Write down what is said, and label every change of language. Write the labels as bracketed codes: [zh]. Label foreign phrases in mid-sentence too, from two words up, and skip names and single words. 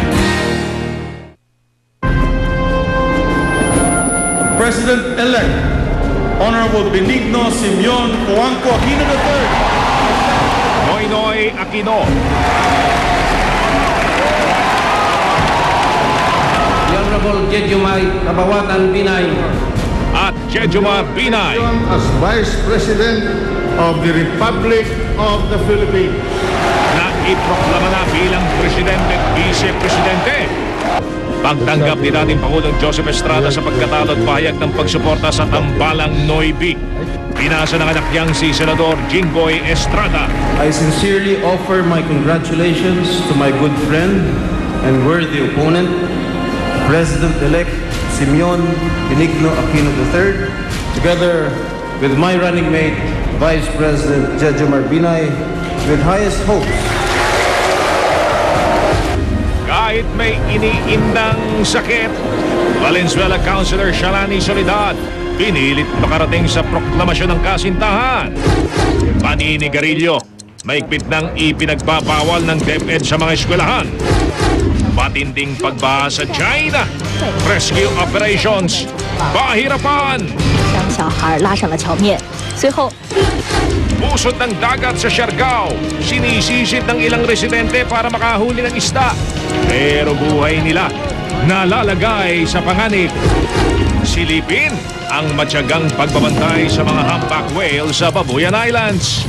[en] President-elect Honorable Benigno Simeon Cojuangco Aquino III. Noynoy Aquino. The Honorable Jejomar Kabawatan Binay. [tl] At Jejomar Binay. [en] As Vice President of the Republic of the Philippines. [tl] Na iproklama na bilang Presidente at Vice-Presidente. Pagtanggap ni dating Pangulong Joseph Estrada sa pagkatalo at pahayag ng pagsuporta sa tambalang Noybi. Pinasa ng anak niyang si Senador Jinggoy Estrada. [en] I sincerely offer my congratulations to my good friend and worthy opponent, President-elect Simeon Benigno Aquino III, together with my running mate, Vice President Jejomar Binay, with highest hopes. [tl] Kahit may iniindang sakit, Valenzuela Councilor Shalani Soledad pinilit makarating sa proklamasyon ng kasintahan. Paninigarilyo, maigpit ng ipinagbabawal ng DepEd sa mga eskwelahan. Matinding pagbaha sa China, [en] rescue operations, [tl] pahirapan. [zh] 将小孩拉上了桥面，随后 [tl] Pusod ng dagat sa Siargao, sinisisid ng ilang residente para makahuli ng isda. Pero buhay nila nalalagay sa panganib. Silipin ang matyagang pagbabantay sa mga [en] humpback whale [tl] sa Babuyan Islands.